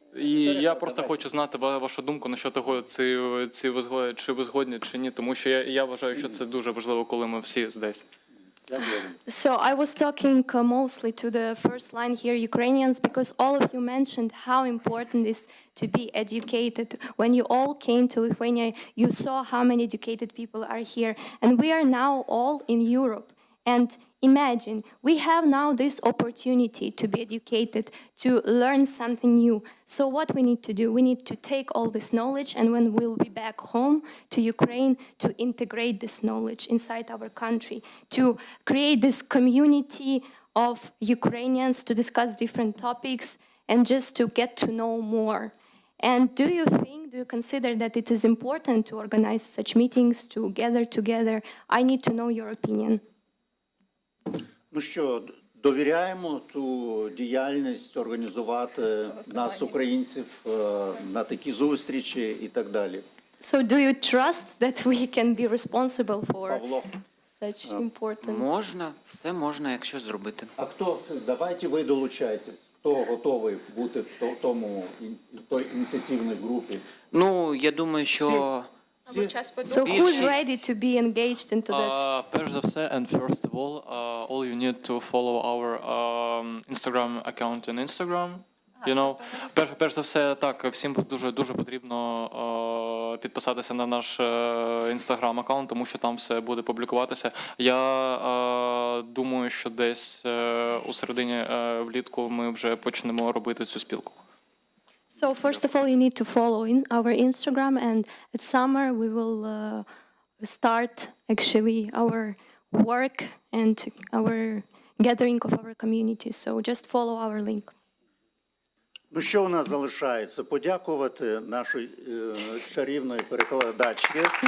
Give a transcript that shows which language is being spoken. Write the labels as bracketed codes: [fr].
[uk] І я просто хочу знати вашу думку [ru] насчет [uk] того, чи ви згодні, чи ні, тому що я вважаю, що це дуже важливо, коли ми всі [ru] здесь. [en] So I was talking mostly to the first line here, Ukrainians, because all of you mentioned how important it is to be educated. When you all came to Lithuania, you saw how many educated people are here. And we are now all in Europe. And imagine, we have now this opportunity to be educated, to learn something new. So what we need to do? We need to take all this knowledge, and when we'll be back home to Ukraine, to integrate this knowledge inside our country, to create this community of Ukrainians to discuss different topics and just to get to know more. And do you consider that it is important to organize such meetings, to gather together? I need to know your opinion. [uk] Ну що, довіряємо ту діяльність організувати нас, українців, на такі зустрічі і так далі. [en] So do you trust that we can be responsible for such important? [uk] Можна, все можна, якщо зробити. А давайте ви долучайтесь. Хто готовий бути в той ініціативній групі? Ну, я думаю, що... [en] So who's ready to be engaged into that? [uk] Перш за все, [en] and first of all you need to follow our Instagram account in Instagram. You know, [uk] перш за все, так, всім дуже потрібно підписатися на наш Instagram аккаунт, тому що там все буде публікуватися. Я думаю, що десь у середині влітку ми вже почнемо робити цю спілку. [en] So first of all, you need to follow our Instagram, and at summer we will start actually our work and our gathering of our community. So just follow our link. [uk] Ну що у нас залишається? Подякувати нашій чарівної перекладачці.